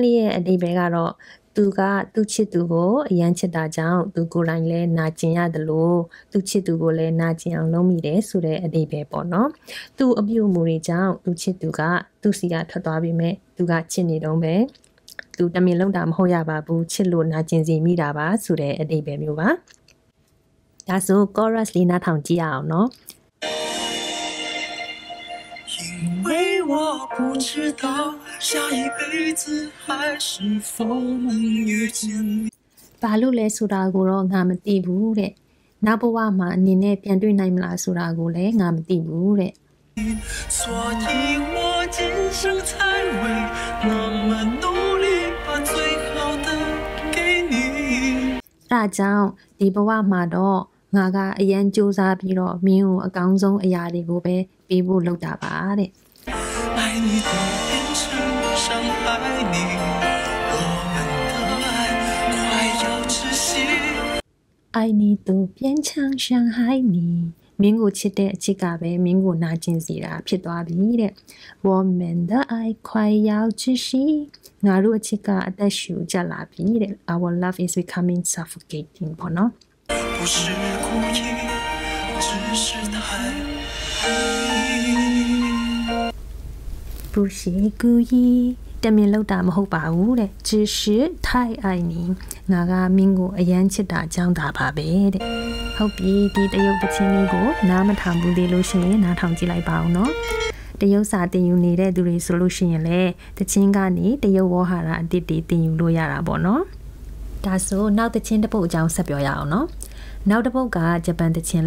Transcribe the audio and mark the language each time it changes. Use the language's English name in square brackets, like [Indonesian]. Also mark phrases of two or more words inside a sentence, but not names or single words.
[Burmese] လေးရဲ့အဓိပ္ပာယ်ကတော့သူကသူ့ချစ်သူကိုအရန်ချစ်တာကြောင့်သူကိုယ်တိုင်လည်းနာကျင်ရတယ်လို့သူ့ချစ်သူကိုလည်းနာကျင်အောင်လုပ်မိတယ်ဆိုတဲ့အဓိပ္ပာယ်ပေါ့နော်သူ့အပြုအမူတွေကြောင့်သူ့ချစ်သူကသူ့စီကထွက်သွားပြီးမဲ့သူကချစ်နေတော့ပဲသူတမင်လုံးတာမဟုတ်ရပါဘူးချစ်လို့နာကျင်စီမိတာပါဆိုတဲ့အဓိပ္ပာယ်မျိုးပါဒါဆို chorus လေးနားထောင်ကြည့်ရအောင်နော် [Chinese] 因为我不知道下一辈子还是否能遇见你 [Burmese] ဘာလို့လဲဆိုတာကိုတော့ငါမသိဘူးတဲ့နောက်ဘဝမှာအနေနဲ့ပြန်တွေ့နိုင်မလားဆိုတာကိုလည်းငါမသိဘူးတဲ့ [Chinese] 所以我今生才会那么努力把最好的给你 [Burmese] ဒါကြောင့်ဒီဘဝမှာတော့ငါကအရန်စူးစမ်းပြီးတော့မင်းကိုအကောင်းဆုံးအရာတွေကိုပဲပေးဖို့လုပ်တာပါတဲ့ [Chinese] 爱你都变成伤害你我们的爱快要窒息爱你都变成伤害你 [Burmese] မင်းကိုချစ်တဲ့အချစ်ကပဲမင်းကိုနာကျင်စေတာဖြစ်သွားပြီတဲ့ [Chinese] 我们的爱快要窒息 [Burmese] ငါတို့အချစ်ကအသက်ရှူကျလာပြီတဲ့ [English] Our love is becoming suffocating [Burmese] ပေါ့နော် [Chinese] 不是故意只是太不是故意 [Burmese] တမင်လောက်တာမဟုတ်ပါဘူးတဲ့ [Chinese] 只是太爱你 [Burmese] ငါကမင်းကိုအရန်ချစ်တာကြောင့်တာပါပဲတဲ့ဟုတ်ပြီဒီတရုတ်တချင်းလေးကိုနားမထောင်ဘူးသေးလို့ ရှိရင်နားထောင်ကြည့်လိုက်ပါဦးနော်တရုတ်စာတင်ယူနေတဲ့သူတွေဆိုလို့ရှိရင်လည်းတချင်းကနေတရုတ်ဝေါ်ဟာရအတစ်တွေတင် ယူလို့ရတာပေါ့နော်ဒါဆိုနောက်တချင်းတစ်ပုတ်အကြောင်းဆက်ပြောရအောင်နော်နောက်တစ်ပုတ်ကဂျပန်တချင်း